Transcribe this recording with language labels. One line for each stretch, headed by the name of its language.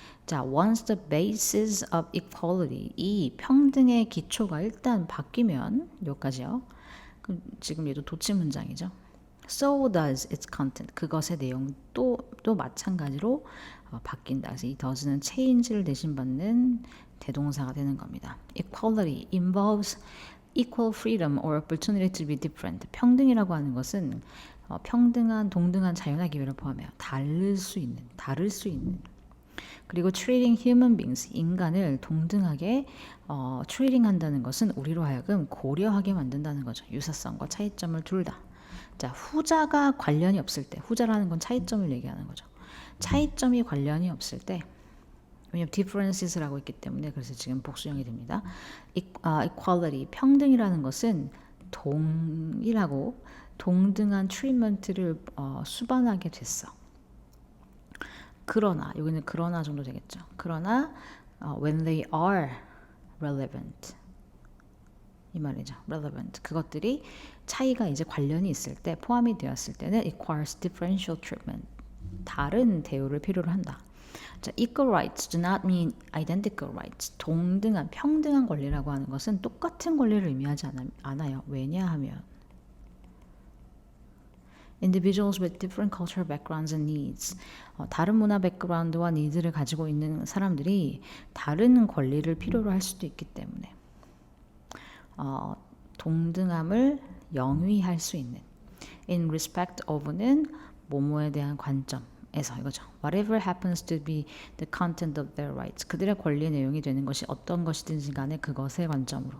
Korean: 자,
English: once the basis of equality,
Korean: 이 평등의 기초가 일단 바뀌면 여기까지요. 그럼 지금 얘도 도치 문장이죠.
English: So does its content.
Korean: 그것의 내용도 마찬가지로 바뀐다. 그래서 이 does는 change를 대신받는 대동사가 되는 겁니다.
English: Equality involves equal freedom or opportunity to be different.
Korean: 평등이라고 하는 것은 평등한, 동등한 자유나 기회를 포함해요. 다를 수 있는. 그리고
English: treating human beings,
Korean: 인간을 동등하게 treating 한다는 것은 우리로 하여금 고려하게 만든다는 거죠. 유사성과 차이점을 둘 다. 자, 후자가 관련이 없을 때, 후자라는 건 차이점을 얘기하는 거죠. 차이점이 관련이 없을 때, 왜냐면 differences라고 있기 때문에 그래서 지금 복수형이 됩니다. equality, 평등이라는 것은 동일하고 동등한 트리트먼트를 수반하게 됐어. 그러나 여기는 그러나 정도 되겠죠. 그러나
English: when they are relevant
Korean: 이 말이죠. relevant 그것들이 차이가 이제 관련이 있을 때 포함이 되었을 때는
English: requires differential treatment
Korean: 다른 대우를 필요로 한다.
English: 자, equal rights do not mean identical rights.
Korean: 동등한 평등한 권리라고 하는 것은 똑같은 권리를 의미하지 않아요. 왜냐하면
English: individuals with different cultural backgrounds and needs.
Korean: 다른 문화 백그라운드와 니드를 가지고 있는 사람들이 다른 권리를 필요로 할 수도 있기 때문에 동등함을 영위할 수 있는
English: in respect of
Korean: 는 뭐뭐에 대한 관점에서 이거죠.
English: Whatever happens to be the content of their rights.
Korean: 그들의 권리의 내용이 되는 것이 어떤 것이든지 간에 그것의 관점으로.